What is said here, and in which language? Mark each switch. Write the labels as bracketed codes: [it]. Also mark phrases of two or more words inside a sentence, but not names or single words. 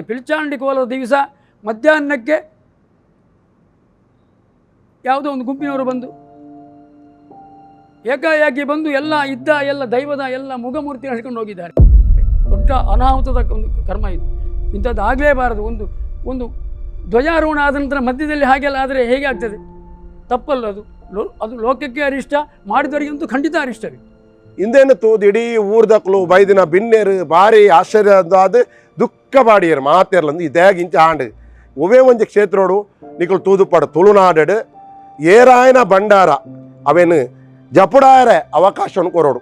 [kn] ಪಿಲ್ಚಾಂಡಿ ಕೋಲದ ದಿವಸ ಮಧ್ಯಾಹ್ನಕ್ಕೆ ಯಾವುದೋ ಒಂದು ಗುಂಪಿನವರು ಬಂದು ಏಕಾಏಕಿ ಬಂದು ಎಲ್ಲ ದೈವದ ಎಲ್ಲ ಮುಖಮೂರ್ತಿ ಹಿಡ್ಕೊಂಡು ಹೋಗಿದ್ದಾರೆ. ದೊಡ್ಡ ಅನಾಹುತದ ಒಂದು ಕರ್ಮ ಇದು. ಇಂಥದ್ದು ಆಗಲೇಬಾರದು. ಒಂದು ಧ್ವಜಾರೋಹಣ ಆದ ನಂತರ ಮಧ್ಯದಲ್ಲಿ ಹಾಗೆಲ್ಲ ಆದರೆ ಹೇಗೆ ಆಗ್ತದೆ? ತಪ್ಪಲ್ಲ ಅದು. ಅದು ಲೋಕಕ್ಕೆ ಅರಿಷ್ಟ, ಮಾಡಿದವರಿಗಂತೂ ಖಂಡಿತ ಅರಿಷ್ಟವೇ. [tcy] ಇಂದೇನು ತೂದು ಇಡೀ ಊರ್ದಕ್ಲು ಬೈದಿನ ಬಿನ್ನೇರು ಭಾರಿ ಆಶ್ಚರ್ಯದಾದ ದುಃಖ ಬಾಡಿಯರು ಮಾತೇರ್ಲಂದು ಇದೇಗಿಂಚ ಆಂಡು ಒವೇ ಒಂಜಿ ಕ್ಷೇತ್ರೋಡು ನಿಕಲು ತೂದುಪಡ ತುಳುನಾಡು ಏರಾಯನ ಭಂಡಾರ ಅವೇನು ಜಪುಡಾಯರ ಅವಕಾಶವನ್ನು ಕೊರೋಡು.